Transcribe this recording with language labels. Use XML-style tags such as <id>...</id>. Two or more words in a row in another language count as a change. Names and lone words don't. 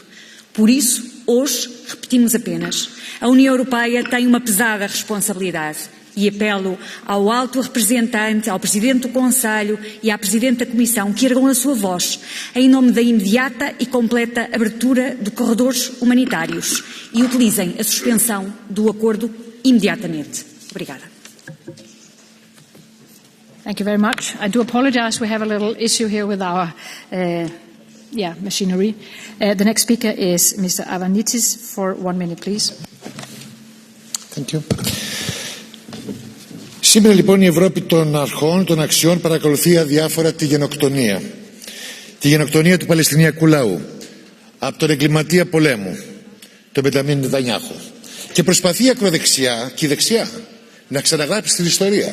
<pt>Por isso, hoje, repetimos apenas, a União Europeia tem uma pesada responsabilidade. E apelo ao alto representante, ao Presidente do Conselho e à Presidente da Comissão que ergam a sua voz em nome da imediata e completa abertura de corredores humanitários e utilizem a suspensão do acordo imediatamente. Obrigada.</pt> <en>Thank you very much. I do apologize. We have a little issue here with our machinery. The next speaker is Mr. Avanitis for 1 minute, please. Thank you.</en> <el>Σήμερα λοιπόν η Ευρώπη των αρχών, των αξιών παρακολουθεί αδιάφορα τη γενοκτονία. Τη γενοκτονία του Παλαιστινιακού λαού από τον εγκληματία πολέμου, τον Μπεντζαμίν Νετανιάχου. Και προσπαθεί η ακροδεξιά και η δεξιά να ξαναγράψει την ιστορία.</el>